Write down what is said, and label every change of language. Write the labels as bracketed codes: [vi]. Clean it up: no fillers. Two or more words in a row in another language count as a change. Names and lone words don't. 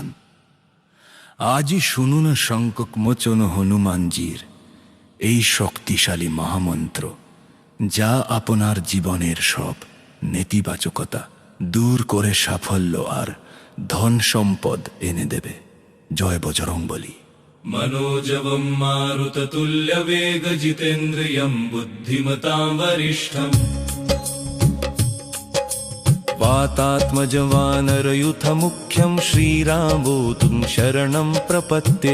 [bn] আজই শুনুন সংকট মোচন হনুমানজির এই শক্তিশালী মহামন্ত্র, যা আপনার জীবনের সব নেতিবাচকতা দূর করে সাফল্য আর ধন সম্পদ এনে দেবে। জয় বজরংবলী। [sa] मनोजवं मारुततुल्यवेगजितेन्द्रियं बुद्धिमतां वरिष्ठम् वातात्मजवानरयुथमुख्यं श्रीरामदूतं शरणं प्रपद्ये।